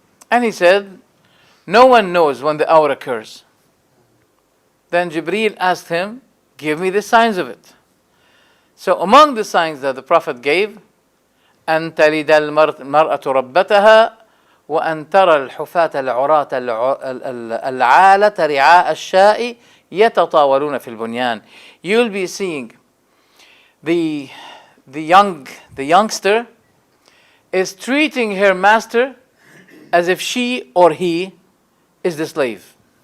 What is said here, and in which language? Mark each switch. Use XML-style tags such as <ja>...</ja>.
<en>And he said, no one knows when the hour occurs. Then Jibreel asked him, give me the signs of it. So among the signs that the Prophet gave,</en> <ar>أن تلد المرأة ربتها وأن ترى الحفاة العراة العالة رعاء الشاء يتطاولون في البنيان.</ar> <en>You'll be seeing the youngster is treating her master as if she or he is the slave.</en>